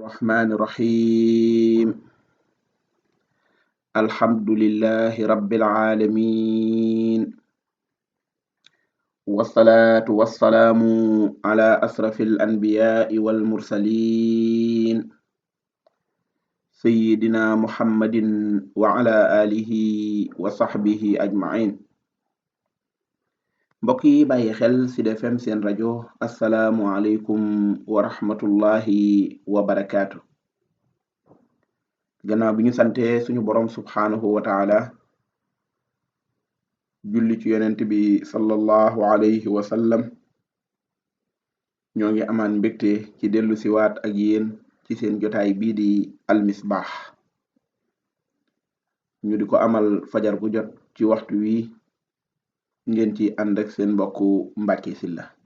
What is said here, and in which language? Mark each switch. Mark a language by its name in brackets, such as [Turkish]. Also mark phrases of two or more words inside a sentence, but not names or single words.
[Arabic] الرحمن الرحيم الحمد لله رب العالمين والصلاة والسلام على أشرف الأنبياء والمرسلين سيدنا محمد وعلى آله وصحبه أجمعين [Wolof] mbokk yi bàyyi xel Sud FM seen rajo [Arabic] السلام عليكم ورحمة الله وبركاته. [Wolof] gannaaw bi ñu sante suñu borom [Arabic] سبحانه وتعالى [Wolof] julli ci yonent bi [Arabic] صلى الله عليه وسلم [Wolof] ñoo ngi amaan mbégte ci dellu siwaat ak yéen ci seen jotaay bii di almisbaax ñu di ko amal fajar gu jot ci waxtu wi ngeen ci ànd ak seen mbokku Mbàkke Sylla